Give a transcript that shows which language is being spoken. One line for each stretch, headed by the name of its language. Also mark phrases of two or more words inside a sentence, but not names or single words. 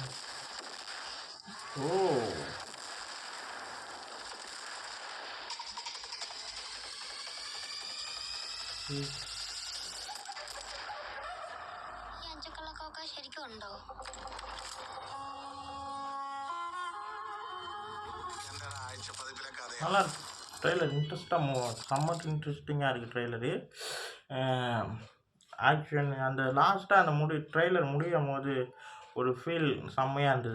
Malayalam: ஓ അഞ്ചക്കള്ളക്കൊക്കെ ശരിക്കും ഉണ്ടോ?
Tamil: நல்லா இருக்கு ட்ரெய்லர். செம்ம இன்ட்ரெஸ்டிங்காக இருக்குது ட்ரெய்லரு. ஆக்ஷன் அந்த லாஸ்ட்டாக அந்த ட்ரெய்லர் முடியும் போது ஒரு ஃபீல் செம்மையாக இருந்தது.